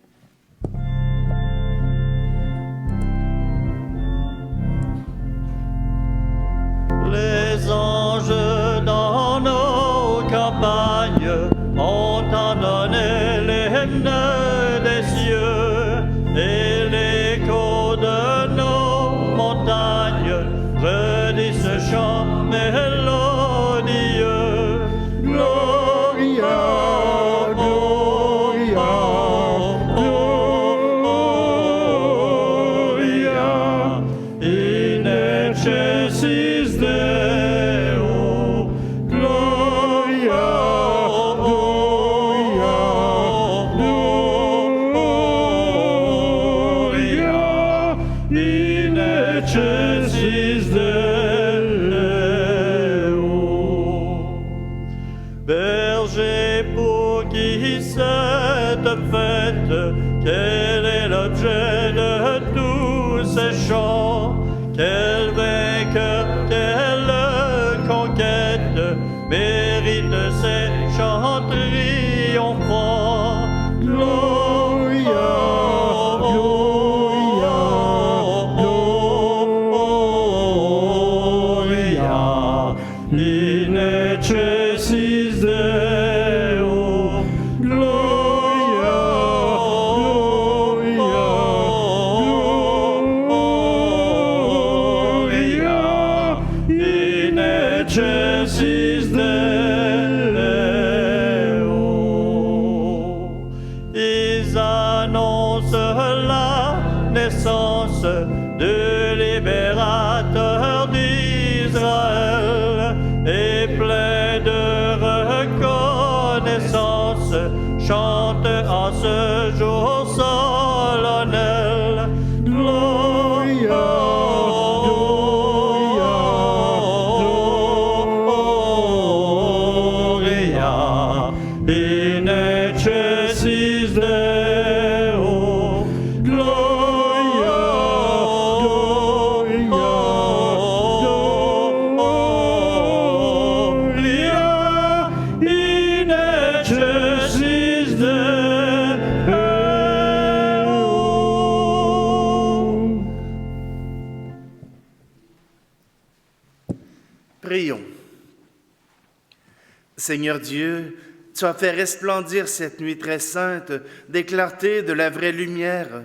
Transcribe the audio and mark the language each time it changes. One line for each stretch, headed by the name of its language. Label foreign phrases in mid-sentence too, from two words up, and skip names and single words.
French: Les anges dans nos campagnes ont ennonné l'hymne des cieux et l'écho de nos montagnes redit ce chant mélodieux.
Latin: Gloria, Gloria, Gloria, in excelsis Deo. Gloria, Gloria, Gloria, in excelsis Deo.
French: Berger, pour qui cette fête, quel est l'objet de tous ces chants? Quel vainqueur, quelle conquête mérite ces chants triomphants?
Latin: Gloria, Gloria, Gloria, in excelsis Deo. Gloria, Gloria, in excelsis Deo.
French: Ils annoncent la naissance du libérateur d'Israël et plein de reconnaissance chante en ce jour solennel.
Latin: Gloria, Gloria, in excelsis Deo. Gloria, Gloria, in excelsis Deo.
French: Prions. Seigneur Dieu, tu as fait resplendir cette nuit très sainte des clartés de la vraie lumière.